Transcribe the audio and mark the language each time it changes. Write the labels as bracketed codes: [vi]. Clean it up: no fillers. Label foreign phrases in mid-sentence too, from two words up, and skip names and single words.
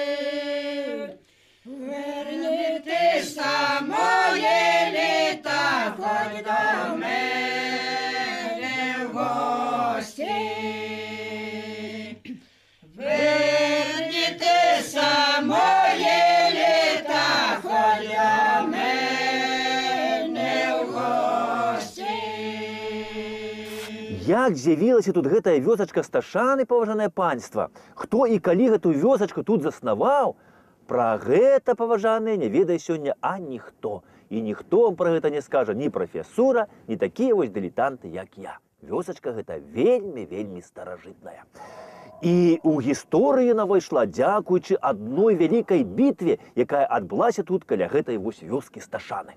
[uk] Вернітеся, моє літа, хоть до мене в гості. Вернітеся, моє літа, хоть до мене в гості. [be] Як з'явілася тут гэтая вёсачка Сташаны, паважанае панства? Хто і калі гэту вёсачку тут заснаваў? Пра гэта, паважаныя, не ведае сёння ніхто. І ніхто вам пра гэта не скажа, ні прафесура, ні такія вось дылетанты, як я. Вёсачка гэта вельмі старажытная. І ў гісторыю яна ўвайшла дзякуючы адной вялікай бітве, якая адбылася тут каля гэтай вось вёскі Сташаны.